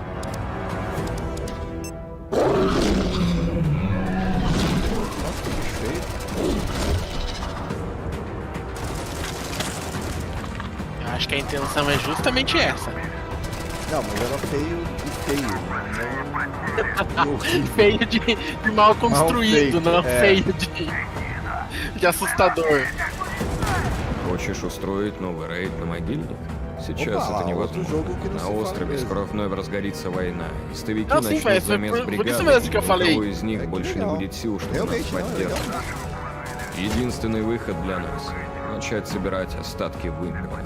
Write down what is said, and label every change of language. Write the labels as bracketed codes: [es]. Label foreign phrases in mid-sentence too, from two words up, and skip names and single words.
[pt] Eu acho que a intenção é justamente essa. Não, mas era feio de feio. Feio de mal construído, não feio de assustador. [ru] Хочешь устроить новый рейд на могильник? Сейчас это невозможно. На острове скоро вновь разгорится война. Истовики начнут замес бригады, у кого из них больше не будет сил, чтобы нас поддерживать. Единственный выход для нас — начать собирать остатки вымпела.